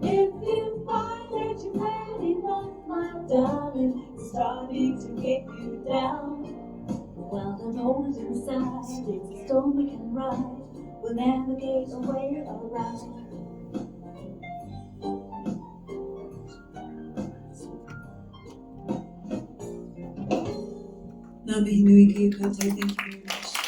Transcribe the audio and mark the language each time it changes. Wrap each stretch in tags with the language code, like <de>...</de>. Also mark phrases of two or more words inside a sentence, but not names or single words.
<en>If you find that you've had enough, my darling, it's starting to get you down, well, don't hold it inside. It's a storm we can ride. We'll navigate a way around.</en> <mi>Ngā mihi nui ki a koutou,</mi> <en>thank you very much.</en>